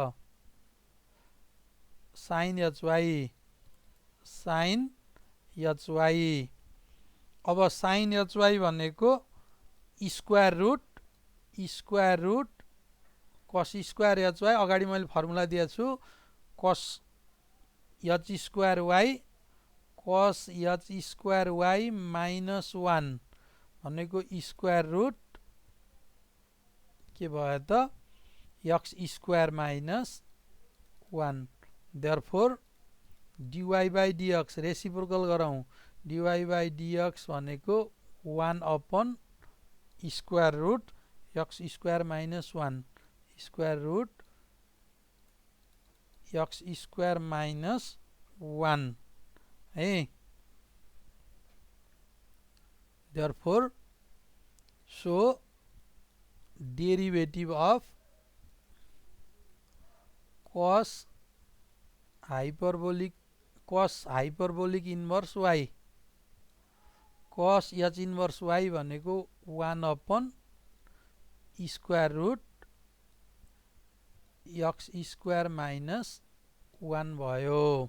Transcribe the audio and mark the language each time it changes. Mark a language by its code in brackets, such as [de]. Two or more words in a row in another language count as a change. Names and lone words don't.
[en] sin hy अब sin hy भनेको square root cos square hy [ne] अगाडि मैले फर्मुला दिएको छु [en] cos h square y cos h square y minus 1 भनेको square root [ne] के भयो त [en] x square minus 1 therefore dy by dx reciprocal गरौँ dy by dx भनेको 1 upon square root x square minus 1 square root x square minus 1 है। therefore so derivative of cos hyperbolic inverse y cos h inverse y भनेको 1 upon square root x square minus 1 भयो।